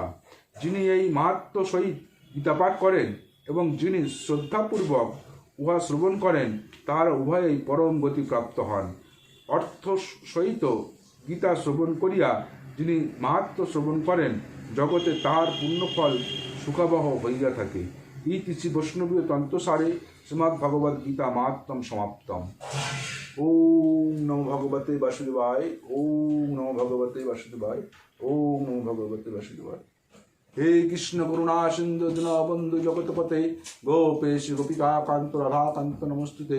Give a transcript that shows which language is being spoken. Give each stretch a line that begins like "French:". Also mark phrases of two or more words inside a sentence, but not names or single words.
Bangla: যিনি এই মাহাত্ম্য সহিত গীতা পাঠ করেন এবং যিনি শ্রদ্ধাপূর্বক উহা শ্রবণ করেন, তাহারা উভয়েই পরম গতি প্রাপ্ত হন। অর্থ সহিত গীতা শ্রবণ করিয়া যিনি মাহাত্ম্য শ্রবণ করেন, জগতে তাহার পুণ্যফল সুখাবহ হইয়া থাকে।
Sanskrit: ইতি শ্রী বৈষ্ণবীয় তন্ত্রসারে শ্রীমদ্ ভগবদ্ গীতা মাহাত্ম্যম সমাপ্তম। ওম নমো ভগবতে বাসুদেবায়, ওম নমো ভগবতে বাসুদেবায়, ওম নমো ভগবতে বাসুদেবায়। হে কৃষ্ণ করুণা সিন্ধু দীনবন্ধু জগৎপতে গোপেশ গোপিকা কান্ত রাধাকান্ত নমস্তুতে।